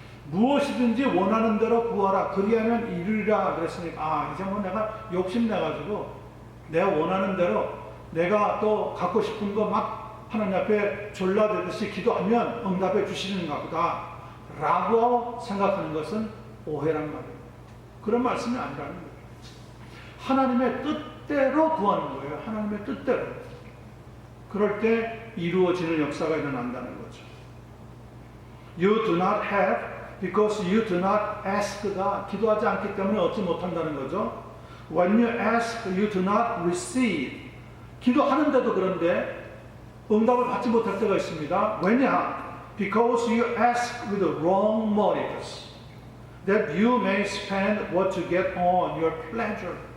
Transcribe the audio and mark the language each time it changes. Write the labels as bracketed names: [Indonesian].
[Korean] 무엇이든지 원하는 대로 구하라 그리하면 이루리라 그랬으니까 이제 뭐 내가 욕심내가지고 내가 원하는 대로 내가 또 갖고 싶은 거 막 하나님 앞에 졸라대듯이 기도하면 응답해 주시는가 보다 라고 생각하는 것은 오해란 말이에요. 그런 말씀이 아니라는 거예요. 하나님의 뜻대로 구하는 거예요. 하나님의 뜻대로. 그럴 때 이루어지는 역사가 일어난다는 거죠. [English] You do not have because you do not ask God. [Korean] 기도하지 않기 때문에 얻지 못한다는 거죠. [English] When you ask, you do not receive. [Korean] 기도하는데도 그런데 응답을 받지 못할 때가 있습니다. 왜냐? [English] Because you ask with the wrong motives, that you may spend what you get on your pleasure.